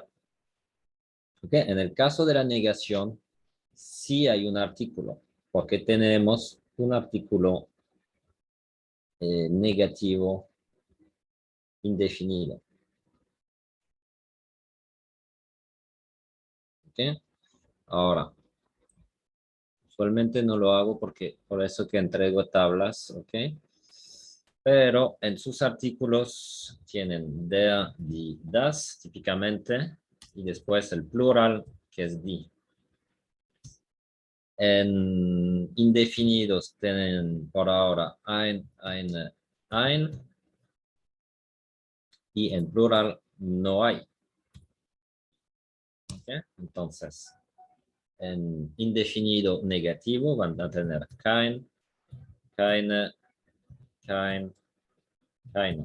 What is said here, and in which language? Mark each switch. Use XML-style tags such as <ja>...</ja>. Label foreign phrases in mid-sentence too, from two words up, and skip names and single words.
<es>Ok, en el caso de la negación, sí hay un artículo, porque tenemos un artículo negativo indefinido. Ok, ahora, usualmente no lo hago porque por eso que entrego tablas, ok. Pero en sus artículos tienen</es> <de>der, die, das,</de> <es>típicamente, y después el plural, que es die. En indefinidos tienen por ahora</es> <de>ein, eine, ein,</de> <es>y en plural no hay. ¿Okay? Entonces, en indefinido negativo van a tener</es> <de>kein, keine, kein, keine.</de>